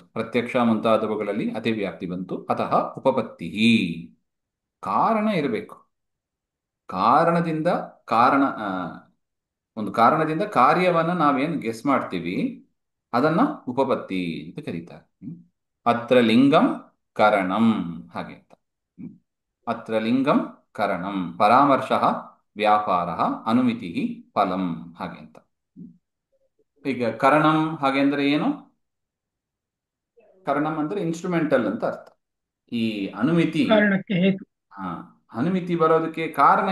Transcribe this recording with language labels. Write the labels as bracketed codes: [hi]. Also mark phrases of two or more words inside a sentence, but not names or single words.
[kn] ಪ್ರತ್ಯಕ್ಷ ಮುಂತಾದವುಗಳಲ್ಲಿ ಅತಿವ್ಯಾಪ್ತಿ ಬಂತು. ಅತಃ ಉಪಪತ್ತಿ ಕಾರಣ ಇರಬೇಕು. ಕಾರಣದಿಂದ ಕಾರಣ ಒಂದು ಕಾರಣದಿಂದ ಕಾರ್ಯವನ್ನು ನಾವೇನು ಗೆಸ್ ಮಾಡ್ತೀವಿ ಅದನ್ನ ಉಪಪತ್ತಿ ಅಂತ ಕರೀತಾರೆ. [sa] ಅತ್ರ ಲಿಂಗಂ ಕರಣಂ [kn] ಹಾಗೆ ಅಂತ. [sa] ಹ್ಮ್. ಅತ್ರ ಲಿಂಗಂ ಕರಣಂ ಪರಾಮರ್ಶ ವ್ಯಾಪಾರ ಅನುಮಿತಿ ಫಲಂ [kn] ಹಾಗೆ ಅಂತ. ಈಗ ಕರಣಂ ಹಾಗೆ ಅಂದ್ರೆ ಏನು? ಕರಣಂ ಅಂದ್ರೆ ಇನ್ಸ್ಟ್ರೂಮೆಂಟಲ್ ಅಂತ ಅರ್ಥ. ಈ ಅನುಮಿತಿ, ಕಾರಣಕ್ಕೆ ಹೇತು. ಹಾ, ಅನುಮಿತಿ ಬರೋದಕ್ಕೆ ಕಾರಣ